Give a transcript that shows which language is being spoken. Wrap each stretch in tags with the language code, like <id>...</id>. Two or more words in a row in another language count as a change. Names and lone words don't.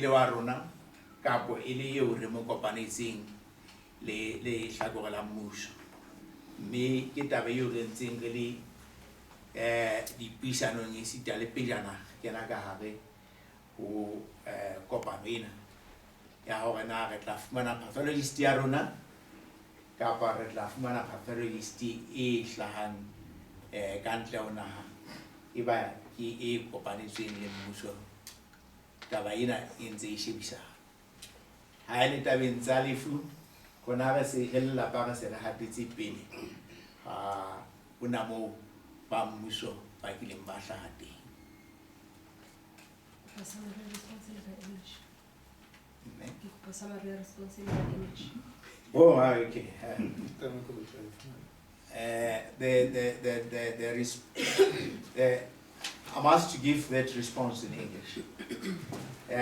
<st>wa rona kapo e le eo re mo kopanetseng le hlakore la mmuso, mme ke taba eo re ntseng re le dipuisanong e sita le pejana kena ka hare ho kopano ena ya hore na re tla fumana pathologist ya rona kapa re tla fumana pathologist e hlahang ka ntle ho naha e ba ke e kopanetsweng le mmuso. Taba ena e ntse e shebisa ha e le tabeng tsa lefu hona re se re lelapa re se re hatetse pele ha hona moo ba mmuso ba kileng ba hlaha teng.</st> <en>Oh, okay. I'm asked to give that response in English.</en>